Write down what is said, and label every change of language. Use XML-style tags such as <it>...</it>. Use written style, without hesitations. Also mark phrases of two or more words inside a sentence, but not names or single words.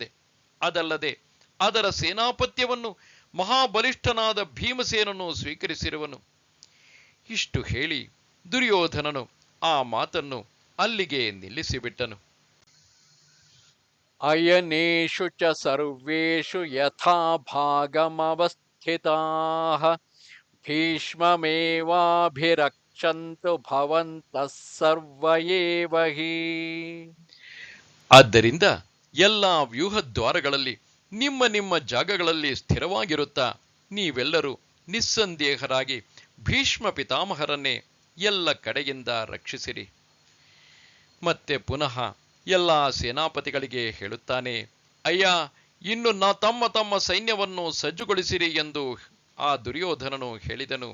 <kn>ಅದಲ್ಲದೆ ಅದರ ಸೇನಾಪತ್ಯವನ್ನು ಮಹಾಬಲಿಷ್ಠನಾದ ಭೀಮಸೇನನು ಸ್ವೀಕರಿಸಿರುವನು. ಇಷ್ಟು ಹೇಳಿ ದುರ್ಯೋಧನನು ಆ ಮಾತನ್ನು ಅಲ್ಲಿಗೆ ನಿಲ್ಲಿಸಿಬಿಟ್ಟನು.</kn> <sa>ಅಯನೇಷು ಚ ಸರ್ವೇಷು ಯಥಾ ಭಾಗಮವಸ್ಥಿತಾಃ ಭೀಷ್ಮಮೇವಾಭಿರಕ್ಷಂತು ಭವಂತಃ ಸರ್ವ ಏವ ಹಿ.</sa> <kn>ಆದ್ದರಿಂದ ಎಲ್ಲ ವ್ಯೂಹದ್ವಾರಗಳಲ್ಲಿ ನಿಮ್ಮ ನಿಮ್ಮ ಜಾಗಗಳಲ್ಲಿ ಸ್ಥಿರವಾಗಿರುತ್ತಾ ನೀವೆಲ್ಲರೂ ನಿಸ್ಸಂದೇಹರಾಗಿ ಭೀಷ್ಮ ಪಿತಾಮಹರನ್ನೇ ಎಲ್ಲ ಕಡೆಯಿಂದ ರಕ್ಷಿಸಿರಿ. ಮತ್ತೆ ಪುನಃ ಎಲ್ಲ ಸೇನಾಪತಿಗಳಿಗೆ ಹೇಳುತ್ತಾನೆ, ಅಯ್ಯ, ಇನ್ನು ತಮ್ಮ ಸೈನ್ಯವನ್ನು ಸಜ್ಜುಗೊಳಿಸಿರಿ ಎಂದು ಆ ದುರ್ಯೋಧನನು ಹೇಳಿದನು.</kn>